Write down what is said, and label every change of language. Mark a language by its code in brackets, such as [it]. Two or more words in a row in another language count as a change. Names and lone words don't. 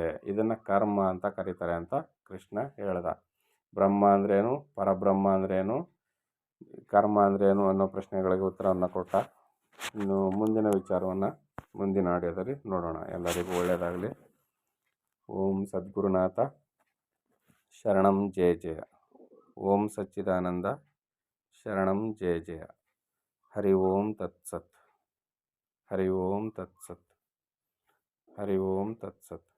[kn] ಇದನ್ನು ಕರ್ಮ ಅಂತ ಕರೀತಾರೆ ಅಂತ ಕೃಷ್ಣ ಹೇಳ್ದ. ಬ್ರಹ್ಮ ಅಂದ್ರೇನು, ಪರಬ್ರಹ್ಮ ಅಂದ್ರೇನು, ಕರ್ಮ ಅಂದ್ರೇನು ಅನ್ನೋ ಪ್ರಶ್ನೆಗಳಿಗೆ ಉತ್ತರವನ್ನು ಕೊಟ್ಟ. ಇನ್ನು ಮುಂದಿನ ವಿಚಾರವನ್ನು ಮುಂದಿನ ಆಡಿಯೋದಲ್ಲಿ ನೋಡೋಣ. ಎಲ್ಲರಿಗೂ ಒಳ್ಳೆಯದಾಗಲಿ. [sa] ಓಂ ಸದ್ಗುರುನಾಥ ಶರಣಂ ಜಯ ಜಯ. ಓಂ ಸಚ್ಚಿದಾನಂದ ಶರಣಂ ಜಯ ಜಯ. ಹರಿ ಓಂ ತತ್ಸತ್. ಹರಿ ಓಂ ತತ್ಸತ್. ಹರಿ ಓಂ ತತ್ಸತ್.